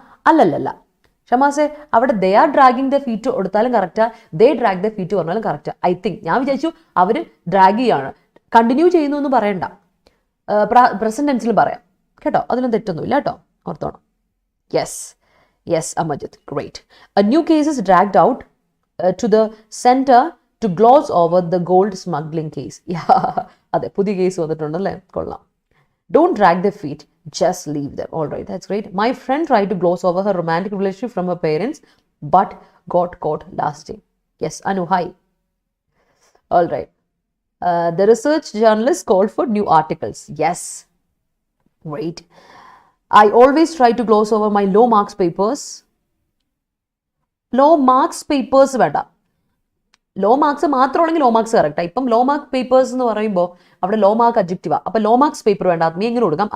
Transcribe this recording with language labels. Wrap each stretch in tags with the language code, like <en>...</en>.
<ml>അല്ലല്ല ഷമാസെ, അവിടെ</ml> <en>they are dragging the feet</en> <ml>കൊടുത്താലും correct,</ml> <en>they drag the feet</en> <ml>പറഞ്ഞാലും കറക്റ്റാ. ഐ തിങ്ക് ഞാൻ വിചാരിച്ചു അവർ ഡ്രാഗ് ചെയ്യാണ്, കണ്ടിന്യൂ ചെയ്യുന്നു എന്ന് പറയണ്ട, പ്രസന്റ് ടെൻസിൽ പറയാം കേട്ടോ. അതിലും തെറ്റൊന്നുമില്ല കേട്ടോ, ഓർത്തോണം.</ml> <en>Yes, Amajit, great. A new case is dragged out to the center to gloss over the gold smuggling case.</en> <ml>അതെ, പുതിയ കേസ് വന്നിട്ടുണ്ടല്ലേ? കൊള്ളാം.</ml> <en>Don't drag their feet, just leave them. All right, that's great. My friend tried to gloss over her romantic relationship from her parents, but got caught last day. Yes, Anu, hi. All right. The research journalist called for new articles. Yes, great. I always try to gloss over my low marks papers.</en> <ml>Low marks papers വേണ്ട, law marks മാത്രമാണെങ്കിൽ law marks കറക്റ്റാണ്. ഇപ്പം law mark papers എന്ന് പറയുമ്പോൾ അവിടെ law mark അഡ്ജക്റ്റീവാണ്. അപ്പോൾ law marks paper വേണ്ട, അത് നീ എങ്ങനെ കൊടുക്കാം?</ml>